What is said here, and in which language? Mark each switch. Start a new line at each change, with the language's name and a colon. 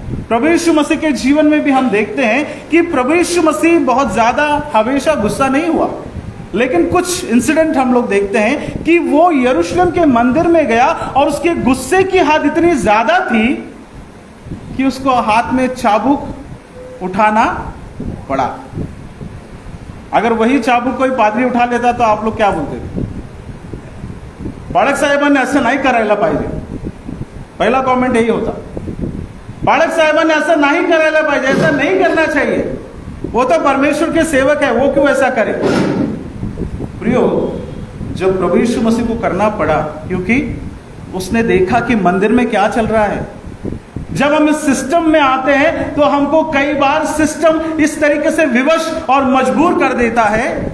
Hindi: प्रभु यीशु मसीह के जीवन में भी हम देखते हैं कि प्रभु यीशु मसीह बहुत ज्यादा हमेशा गुस्सा नहीं हुआ, लेकिन कुछ इंसिडेंट हम लोग देखते हैं कि वो यरूशलेम के मंदिर में गया और उसके गुस्से की हद इतनी ज्यादा थी कि उसको हाथ में चाबुक उठाना पड़ा। अगर वही चाबुक कोई पादरी उठा लेता तो आप लोग क्या बोलते थे?
Marathi: बाळक साहेबांनी असं नाही करायला पाहिजे,
Hindi: पहला कमेंट यही होता। बाळक साहेबांनी ऐसा नहीं
Marathi: करायला पाहिजे,
Hindi: ऐसा नहीं करना चाहिए, वो तो परमेश्वर के सेवक है, वो क्यों ऐसा करे? प्रियो, जब प्रभु यीशु मसीह को करना पड़ा क्योंकि उसने देखा कि मंदिर में क्या चल रहा है। जब हम इस सिस्टम में आते हैं तो हमको कई बार सिस्टम इस तरीके से विवश और मजबूर कर देता है।